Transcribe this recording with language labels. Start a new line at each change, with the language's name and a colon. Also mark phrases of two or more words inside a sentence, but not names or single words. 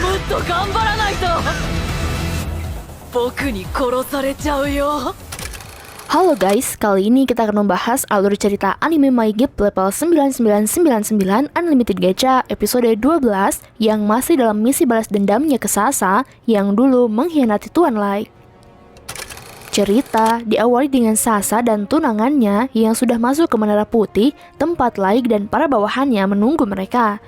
Japanese: と頑張らないと僕に殺されちゃうよ。
Indonesian: Halo guys, kali ini kita akan membahas alur cerita anime My Gift level 9999 Unlimited Gacha episode 12 yang masih dalam misi balas dendamnya ke Sasa yang dulu mengkhianati Tuan Light. Cerita diawali dengan Sasa dan tunangannya yang sudah masuk ke Menara Putih, tempat Light dan para bawahannya menunggu mereka.